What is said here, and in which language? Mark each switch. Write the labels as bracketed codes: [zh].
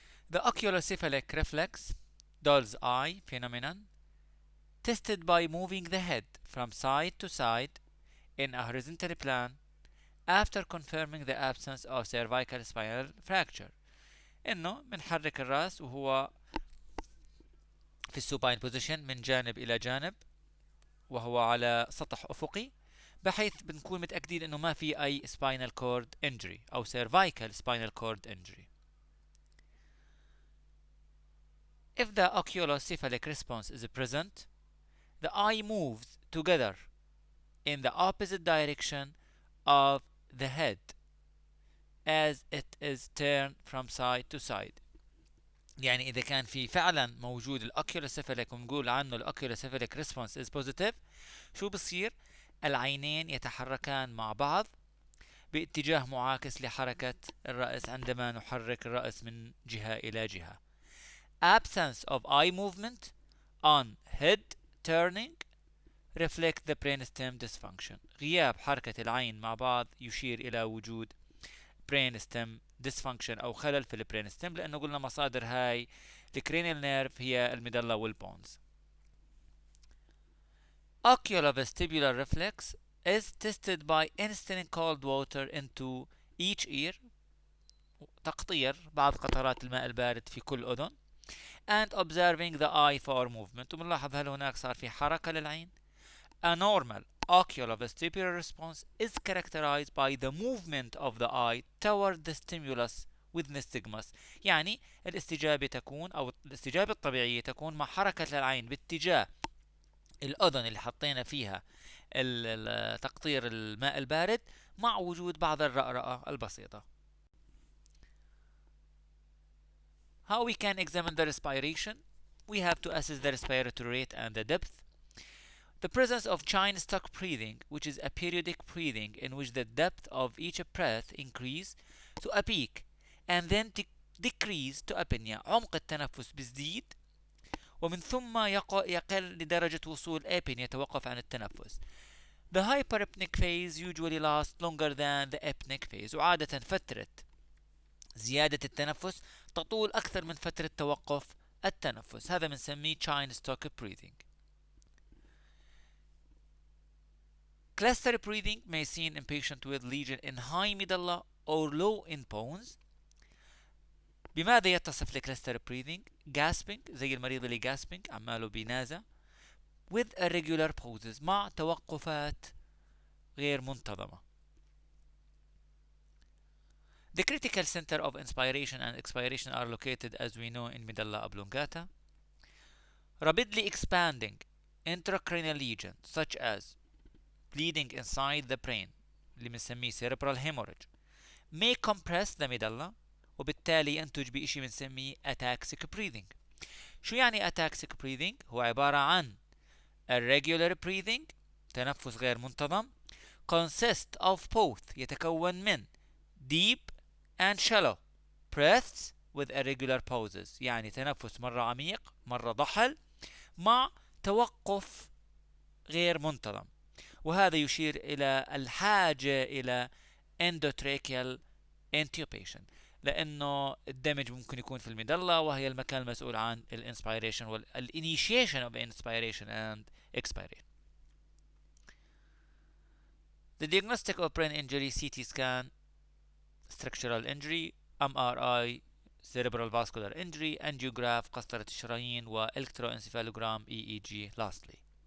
[en] The oculocephalic reflex, doll's eye phenomenon, tested by moving the head from side to side in a horizontal plan after confirming the absence of cervical spinal fracture. [ar] انه بنحرك الراس وهو في السوباين بوزيشن من جانب الى جانب وهو على سطح افقي بحيث بنكون متاكدين انه ما في اي spinal cord injury او cervical spinal cord injury. [en] If the oculocephalic response is present, the eye moves together in the opposite direction of the head as it is turned from side to side. [ar] يعني إذا كان في فعلا موجود الأوكيولوسيفاليك ونقول عنه الأوكيولوسيفاليك ريسبونس [en] is positive، [ar] شو بصير؟ العينين يتحركان مع بعض باتجاه معاكس لحركة الرأس عندما نحرك الرأس من جهة إلى جهة. [en] Absence of eye movement on head turning reflect the brainstem dysfunction. [ar] غياب حركة العين مع بعض يشير إلى وجود brainstem dysfunction أو خلل في البرينستم، لأنه قلنا مصادر هاي الكرينيال نيرف هي الميدلا والبونز. [en] Oculovestibular reflex is tested by instilling cold water into each ear، [ar] تقطير بعض قطرات الماء البارد في كل أذن، [en] and observing the eye for movement، [ar] وبنلاحظ هل هناك صار في حركة للعين. [en] A normal oculovestibular response is characterized by the movement of the eye toward the stimulus with nystagmus. [ar] يعني الاستجابة تكون أو الاستجابة الطبيعية تكون مع حركة العين باتجاه الأذن اللي حطينا فيها تقطير الماء البارد مع وجود بعض الرأرأة البسيطة. [en] How we can examine the respiration? We have to assess the respiratory rate and the depth. The presence of chain stock breathing, which is a periodic breathing in which the depth of each breath increase to a peak and then decrease to apnea. [ar] عمق التنفس بيزيد ومن ثم يقل لدرجة وصول apnea يتوقف عن التنفس. [en] The hyperapneic phase usually lasts longer than the apneic phase. [ar] وعادة فترة زيادة التنفس تطول أكثر من فترة توقف التنفس. هذا بنسميه chain stock breathing. [en] Cluster breathing may be seen in patients with lesion in high medulla or low in bones. [ar] بماذا يتصف الكلاستر breathing؟ gasping زي المريض اللي gasping عماله بينازع [en] with irregular pauses [ar] مع توقفات غير منتظمة. [en] The critical center of inspiration and expiration are located as we know in medulla oblongata. Rapidly expanding intracranial lesions such as bleeding inside the brain [ar] اللي بنسميه [en] cerebral hemorrhage may compress the medulla [ar] وبالتالي ينتج بشيء بنسميه [en] ataxic breathing. [ar] شو يعني ataxic breathing؟ هو عبارة عن [en] irregular breathing [ar] تنفس غير منتظم [en] consist of both [ar] يتكون من [en] deep and shallow breaths with irregular pauses، [ar] يعني تنفس مرة عميق مرة ضحل مع توقف غير منتظم، وهذا يشير إلى الحاجة إلى endotracheal intubation لأنه الدمج ممكن يكون في الميدلا وهي المكان المسؤول عن الانسبيريشن وال [en] initiation of inspiration and expiration. The diagnostic of brain injury: CT scan, structural injury, MRI, cerebral vascular injury, angiograph [ar] قسطرة الشرايين، [en] والكتروانسفالوجرام EEG lastly.